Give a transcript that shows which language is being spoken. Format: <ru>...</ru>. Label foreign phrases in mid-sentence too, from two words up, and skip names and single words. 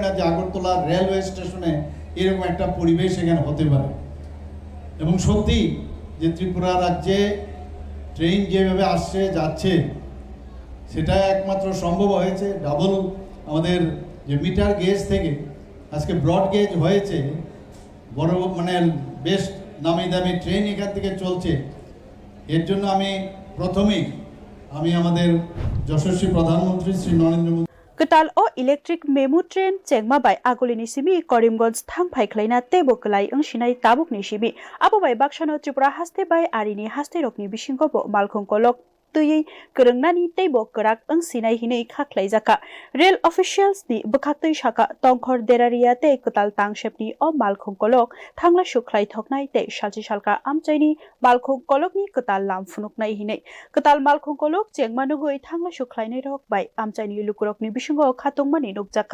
<bn>না যে আগরতলা রেলওয়ে স্টেশনে এরকম একটা পরিবেশ এখানে হতে পারে এবং সত্যি যে ত্রিপুরা রাজ্যে ট্রেন যেভাবে আসছে যাচ্ছে সেটা একমাত্র সম্ভব হয়েছে ডাবল আমাদের যে</bn> <en>meter gauge</en> <bn>থেকে আজকে</bn> <en>broad gauge</en> <bn>হয়েছে বড় মানে বেশ নামি দামি ট্রেন এখান থেকে চলছে এর জন্য আমি প্রথমেই আমি আমাদের যশস্বী প্রধানমন্ত্রী শ্রী নরেন্দ্র মোদী</bn> <trp>कताल ओ</trp> <en>electric MEMU train</en> <trp>चेंगमा बाय आगुलिनि सिमी करीमगंज थांग फाइख्लाइना तेबो कलाई अंशिनाय ताबुकनि सिमी आबो बाय बाक्सानो त्रिपुरा हास्ते बाय आरिनि हास्ते रकनि बिसिंगबो मालखुं कलक तुयै गोरोंनानि तेबो कराक अंसिनाय हिनै खाख्लाय जाका</trp> <en>rail officials</en> <trp>नि बखाक्तै शाखा तंखर देरारिया ते कताल तांगशेपनि ओ मालखुं कलक थांला सुख्लाय थकनाय ते सालची सालका आमचाइनि मालखुं कलकनि कताल लाम फुनुकनाय हिनै कताल मालखुं कलक चेंगमानुगै थांला सुख्लायनाय रक बाय आमचाइनि लुकुरकनि बिसिंगो खातुंमानि नुकजाका</trp>